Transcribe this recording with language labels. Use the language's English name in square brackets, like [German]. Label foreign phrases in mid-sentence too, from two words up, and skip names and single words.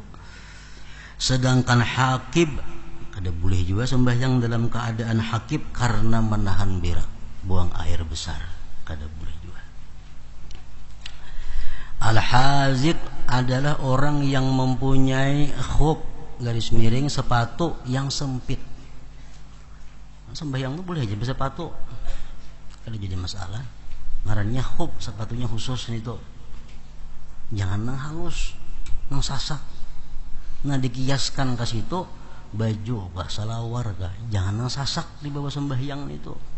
[Indonesian] Sedangkan hakib ada boleh juga sembahyang dalam keadaan hakib karena menahan berak, buang air besar, kada boleh juga. Al-haziq adalah orang yang mempunyai khuf garis miring sepatu yang sempit. Sembahyang itu boleh aja bersepatu, kada jadi masalah. [Banjar] Ngarannya khuf, sepatunya khusus itu. Jangan nang halus, nang sasak. [Indonesian] Nah dikiaskan ke situ baju kah, salawar kah, jangan nang sasak di bawah sembahyang itu.